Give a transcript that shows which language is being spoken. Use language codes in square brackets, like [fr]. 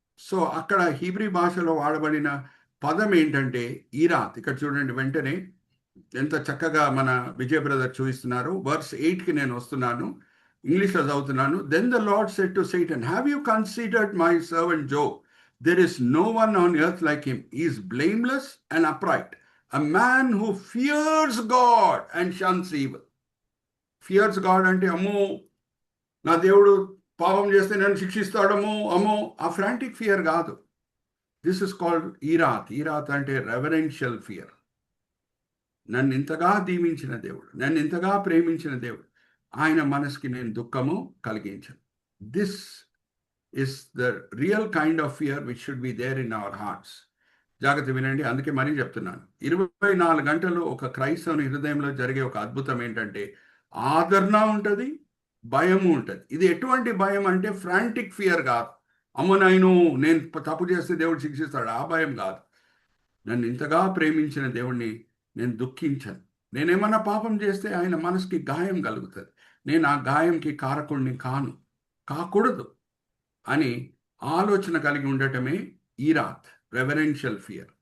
[te] So అక్కడ హీబ్రీ భాషలో వాడబడిన పదం ఏంటంటే ఈరాత్. ఇక్కడ చూడండి, వెంటనే ఎంత చక్కగా మన విజయ్ బ్రదర్ చూపిస్తున్నారు. వర్స్ 8కి నేను వస్తున్నాను, ఇంగ్లీష్లో చదువుతున్నాను. [en] Then the lord said to Satan, have you considered my servant Job? There is no one on earth like him. He is blameless and upright, a man who fears God and shuns evil. [te] Fears God అంటే అమ్మో నా దేవుడు పాపం చేస్తే నన్ను శిక్షిస్తాడమో అమ్మో, ఆ [en] frantic fear [te] కాదు. [en] This is called ఈరాత్. ఈరాత్ అంటే రెవరెన్షియల్ ఫియర్. [te] నన్ను ఇంతగా దీవించిన దేవుడు, నన్ను ఇంతగా ప్రేమించిన దేవుడు, ఆయన మనసుకి నేను దుఃఖము కలిగించను. [en] This is the real kind of fear which should be there in our hearts. [te] జాగ్రత్త వినండి, అందుకే మరీ చెప్తున్నాను. 24 గంటలు ఒక క్రైస్తవుని హృదయంలో జరిగే ఒక అద్భుతం ఏంటంటే ఆదరణ ఉంటుంది, భయము ఉంటుంది. ఇది ఎటువంటి భయం అంటే [en] frantic fear [te] కాదు. అమ్మ నేను తప్పు చేస్తే దేవుడు శిక్షిస్తాడు, ఆ భయం కాదు. నన్ను ఇంతగా ప్రేమించిన దేవుణ్ణి నేను దుఃఖించను. నేనేమన్నా పాపం చేస్తే ఆయన మనసుకి గాయం కలుగుతుంది, నేను ఆ గాయంకి కారకుడిని కాకూడదు అని ఆలోచన కలిగి ఉండటమే ఈరాత్, రెవరెన్షియల్ ఫియర్.